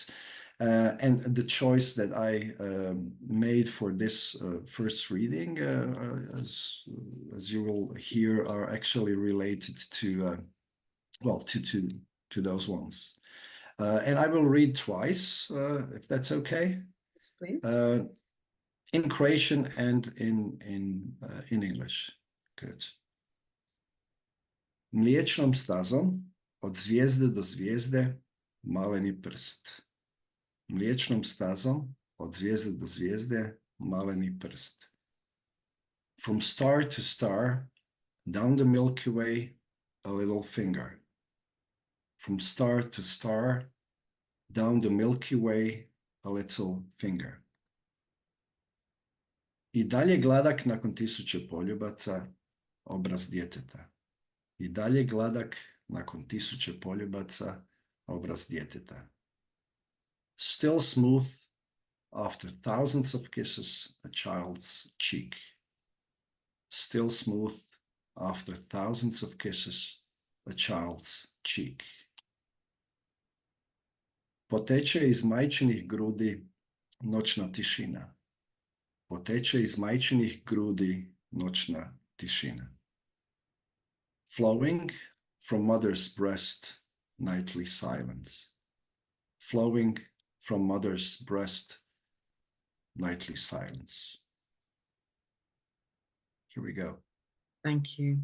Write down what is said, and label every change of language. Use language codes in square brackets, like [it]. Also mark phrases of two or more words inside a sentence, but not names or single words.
[en] And the choice that I made for this first reading, as you will hear, are actually related to those ones. And I will read twice, if that's okay. Yes, please. In Croatian and in English. Good. [hr] Mliječnom stazom od zvijezde do zvijezde maleni prst. Mliječnom stazom od zvijezde do zvijezde maleni prst. [en] From star to star, down the Milky Way, a little finger. From star to star, down the Milky Way, a little finger. [hr] I dalje gladak nakon tisuće poljubaca, obraz djeteta. I dalje gladak nakon tisuće poljubaca, obraz djeteta. [en] Still smooth after thousands of kisses, a child's cheek. Still smooth after thousands of kisses, a child's cheek. [hr] Poteče iz majčinih grudi noćna tišina. Poteče iz majčinih grudi noćna tišina. [en] Flowing from mother's breast, nightly silence. Flowing from mother's breast, nightly silence. Here we go. Thank you.